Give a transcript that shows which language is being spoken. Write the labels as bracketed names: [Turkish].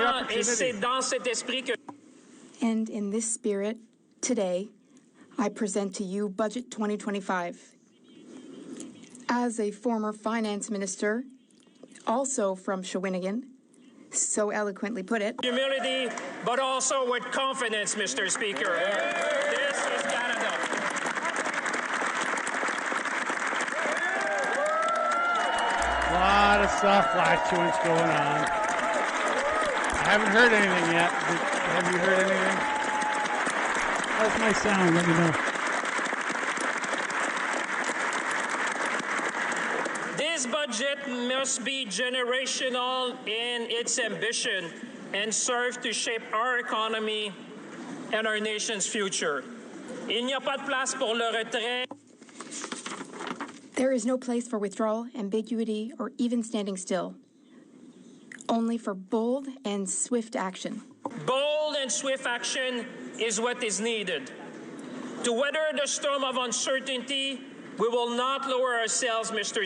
[French] Et c'est dans cet esprit que... [English] And in this spirit, today, I present to you Budget 2025. As a former finance minister, also from Shawinigan, so eloquently put it. Humility, but also with confidence, Mr. Speaker. This is Canada. A lot of soft flatulence going on. I haven't heard anything yet. Have you heard anything? How's my sound? Let me know. This budget must be generational in its ambition and serve to shape our economy and our nation's future. [French] Il n'y a pas de place pour le retrait. [English] There is no place for withdrawal, ambiguity, or even standing still. Only for bold and swift action. Bold and swift action is what is needed. To weather the storm of uncertainty, we will not lower ourselves, Mr.